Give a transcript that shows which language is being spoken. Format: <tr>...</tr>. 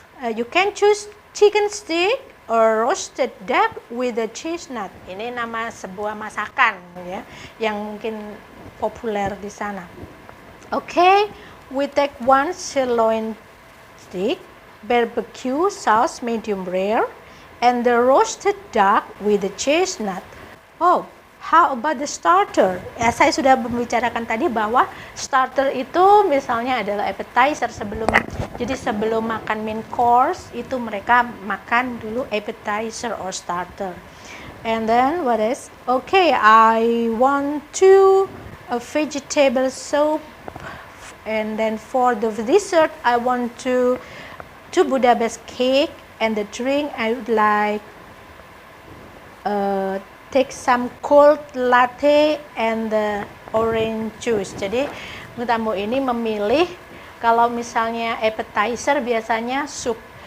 <en>You can choose chicken steak or roasted duck with a chestnut.</en> <id>Ini nama sebuah masakan ya yang mungkin populer di sana.</id> <en>Okay, we take one sirloin steak, barbecue sauce medium rare, and the roasted duck with the chestnut. Oh, how about the starter?</en> <id>Ya, saya sudah membicarakan tadi bahwa starter itu misalnya adalah appetizer sebelum Jadi sebelum makan main course itu mereka makan dulu</id> <en>appetizer or starter. And then what is? Okay, I want a vegetable soup. And then for the dessert, I want two Budapest cake, and the drink I would like take some cold latte and the orange juice.</en> <id>Jadi tamu ini memilih, kalau misalnya appetizer biasanya sup.</id>